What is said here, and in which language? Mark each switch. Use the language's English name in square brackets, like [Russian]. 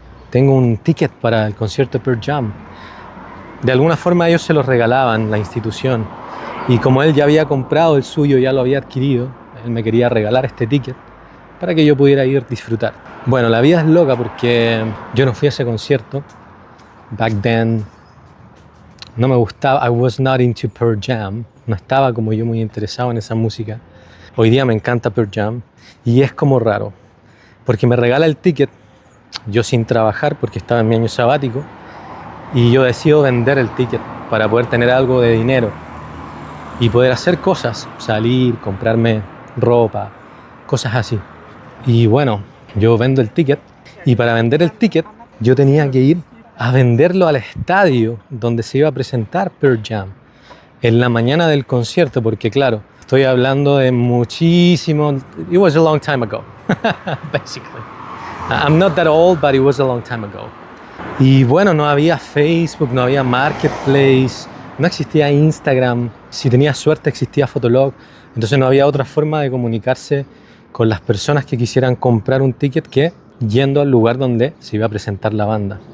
[Spanish] Tengo un ticket para el concierto de Pearl Jam. De alguna forma ellos se los regalaban, la institución. Y como él ya había comprado el suyo, ya lo había adquirido, él me quería regalar este ticket para que yo pudiera ir a disfrutar. Bueno, la vida es loca porque yo no fui a ese concierto. [English] Back then [Spanish] no me gustaba, [English] I was not into Pearl Jam. [Spanish] No estaba como yo muy interesado en esa música. Hoy día me encanta Pearl Jam y es como raro, porque me regala el ticket, yo sin trabajar porque estaba en mi año sabático, y yo decido vender el ticket para poder tener algo de dinero y poder hacer cosas, salir, comprarme ropa, cosas así. Y bueno, yo vendo el ticket, y para vender el ticket yo tenía que ir a venderlo al estadio donde se iba a presentar Pearl Jam en la mañana del concierto, porque claro, estoy hablando de muchísimo, [English] it was a long time ago, basically. I'm not that old, but it was a long time ago. [Spanish] Y bueno, no había Facebook, no había Marketplace, no existía Instagram, si tenía suerte existía Fotolog, entonces no había otra forma de comunicarse con las personas que quisieran comprar un ticket que yendo al lugar donde se iba a presentar la banda.